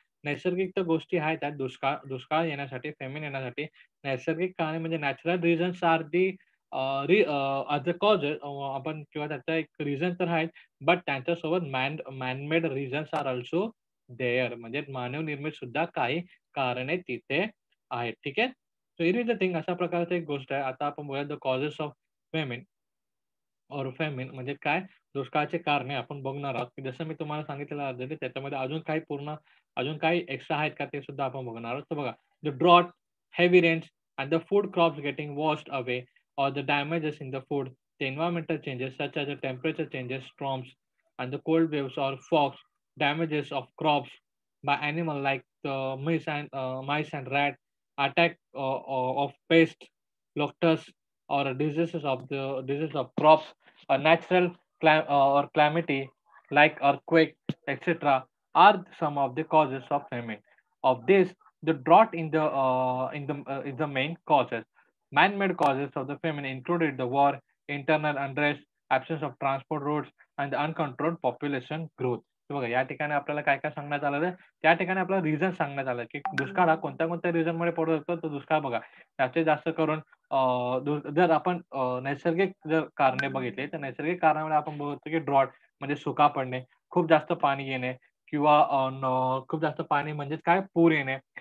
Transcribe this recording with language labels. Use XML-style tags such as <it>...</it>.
<mr>नैसर्गिक तर गोष्टी आहेत त्यात दुष्काळ दुष्काळ येण्यासाठी, फेमिन येण्यासाठी नैसर्गिक कारणे म्हणजे</mr> <en>natural reasons are the as a cause</en> <mr>आपण किंवा त्याचा एक रिझन तर आहे.</mr> <en>but</en> <mr>त्यांच्यासोबत</mr> <en>man made reasons are also there</en> <mr>म्हणजे मानवनिर्मित सुद्धा काही कारणे तिथे आहेत. ठीक आहे.</mr> <en>so here is the thing</en> <mr>अशा प्रकारची एक गोष्ट आहे. आता आपण बोलूया</mr> <en>the causes of famine or famine</en> <mr>म्हणजे काय? दुष्काळाची कारणे आपण बघणार आहोत, की जसं मी तुम्हाला सांगितलेलं ऑलरेडी त्याच्यामध्ये अजून काही एक्स्ट्रा आहेत का ते सुद्धा आपण बघणार आहोत. तर बघा</mr> <en>The drought, heavy rains and the food crops getting washed away or the damages in the food, the environmental changes such as the temperature changes, storms, and the cold waves or fogs, damages of crops by animal like mice and rat, attack of pests, locusts, or diseases of crops, a natural or calamity like earthquake, etc., are some of the causes of famine. Of this, the drought is the main causes. Man-made causes of the famine included the war, internal unrest, absence of transport routes, and the uncontrolled population growth.</en> <mr>हे बघा या ठिकाणी आपल्याला काय काय सांगण्यात आलेलं आहे त्या ठिकाणी आपल्याला रिझन सांगण्यात आलं की दुष्काळ हा कोणत्या कोणत्या रिझनमुळे पडू शकतो तर दुष्काळ बघा जास्तीत जास्त करून जर आपण नैसर्गिक जर कारणे बघितली तर नैसर्गिक कारणामुळे आपण बघतो की ड्रॉट म्हणजे सुका पडणे, खूप जास्त पाणी येणे किंवा खूप जास्त पाणी म्हणजेच काय पूर येणे.</mr>